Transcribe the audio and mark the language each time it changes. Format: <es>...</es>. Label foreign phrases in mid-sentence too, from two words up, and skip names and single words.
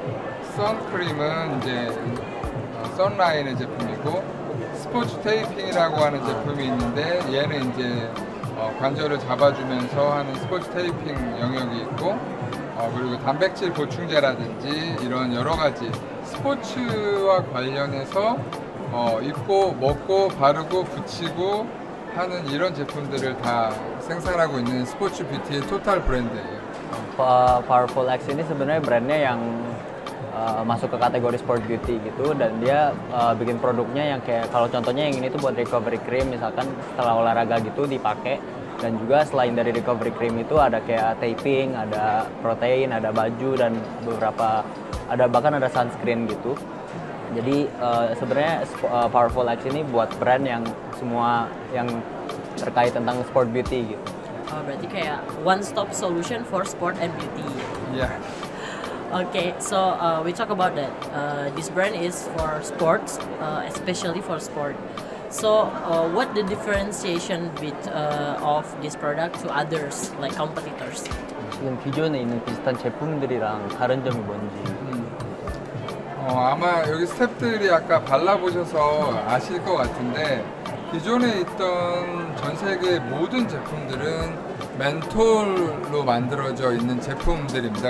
<ko>선크림은 이제 선라인의 제품이고, 스포츠 테이핑이라고 하는 제품이 있는데 얘는 이제 관절을 잡아주면서 하는 스포츠 테이핑 영역이 있고, 그리고 단백질 보충제라든지 이런 여러 가지 스포츠와 관련해서 입고 먹고 바르고 붙이고 하는 이런 제품들을 다 생산하고 있는 스포츠 뷰티의 토탈 브랜드예요.</ko> <id>Powerful X ini sebenarnya brandnya yang masuk ke kategori</id> <en>sport beauty</en> <id>gitu, dan dia bikin produknya yang kayak kalau contohnya yang ini tuh buat</id> <en>recovery cream,</en> <id>misalkan setelah olahraga gitu dipakai, dan juga selain dari</id> <en>recovery cream</en> <id>itu ada kayak taping, ada protein, ada baju, dan beberapa bahkan ada sunscreen gitu. Jadi sebenarnya Powerful X ini buat brand yang semua yang terkait tentang</id> <en>sport beauty</en> <id>gitu. Berarti kayak</id> <en>one stop solution for sport and beauty. Yeah. Okay, so we talk about that. This brand is for sports, especially for sport. So what the differentiation of this product to others like competitors?</en> <ko>지금 기존에 있는 비슷한 제품들이랑 다른 점이 뭔지. 아마 여기 스태프들이 아까 발라보셔서 아실 것 같은데 기존에 있던 전 세계 모든 제품들은 멘톨로 만들어져 있는 제품들입니다.</ko>